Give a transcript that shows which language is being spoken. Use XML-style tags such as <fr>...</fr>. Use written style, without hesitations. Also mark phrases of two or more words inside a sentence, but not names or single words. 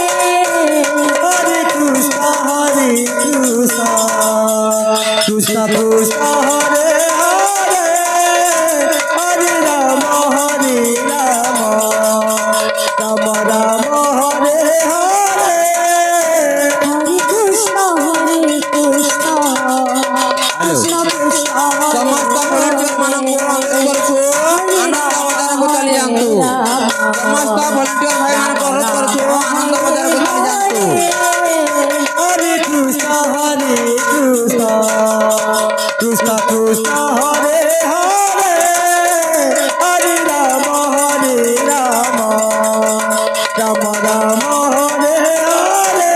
<sa>Hare Krishna, Krishna Krishna, Hare Hare, Hare Rama, Rama Rama, Hare Hare. Hare Krishna, Krishna Krishna,</sa> <or>समस्त volunteer ମାନଙ୍କୁ ଅନୁରୋଧ କରୁଛୁ ଆନନ୍ଦ ବଜାରକୁ ଚାଲି ଯାଆନ୍ତୁ। ସମସ୍ତ volunteer ଭାଇ ମାନଙ୍କୁ ଅନୁରୋଧ କରୁଛୁ ଆନନ୍ଦ ବଜାରକୁ ଚାଲି ଯାଆନ୍ତୁ।</or> <sa>Hare Krishna, Krishna Krishna, Hare Hare, Hare Rama, Rama Rama, Hare Hare.</sa>